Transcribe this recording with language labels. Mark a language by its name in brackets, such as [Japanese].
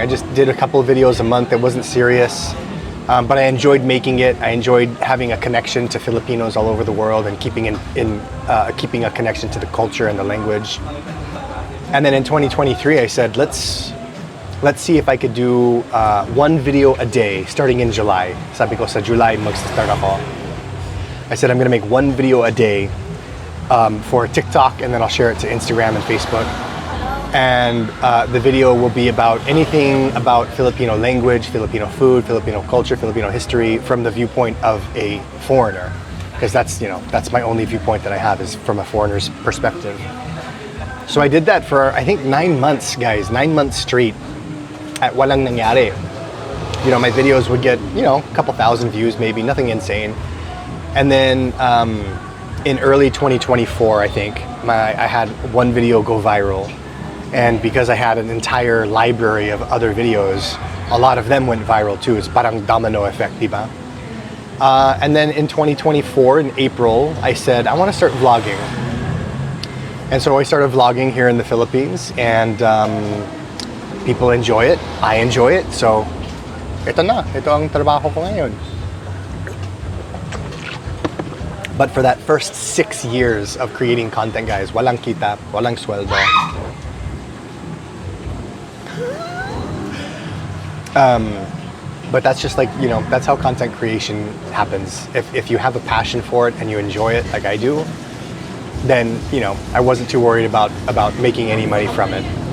[English] I just did a couple of videos a month. It wasn't serious. But I enjoyed making it. I enjoyed having a connection to Filipinos all over the world and keeping keeping a connection to the culture and the language. And then in 2023, I said, let's see if I could do one video a day starting in July. [Filipino] Sabi ko sa July mag-start ako. [English] I said I'm gonna make one video a day for TikTok, and then I'll share it to Instagram and Facebook. And the video will be about anything about Filipino language, Filipino food, Filipino culture, Filipino history from the viewpoint of a foreigner. Because that's my only viewpoint that I have is from a foreigner's perspective. So I did that for I think 9 months, guys, 9 months straight. [Filipino] At walang nangyari. [English] My videos would get, a couple thousand views, maybe, nothing insane. And then in early 2024, I think, I had one video go viral. And because I had an entire library of other videos, a lot of them went viral too. It's [Filipino] parang [English] domino effect, [Filipino] diba? [English] And then in 2024, in April, I said, I want to start vlogging. And so I started vlogging here in the Philippines, and people enjoy it. I enjoy it. [Filipino] So, ito ang trabaho ko ngayon. [English] But for that first 6 years of creating content, guys, [Filipino] walang kita, walang sweldo. [English] But that's just like, that's how content creation happens. If you have a passion for it and you enjoy it like I do, then, I wasn't too worried about making any money from it.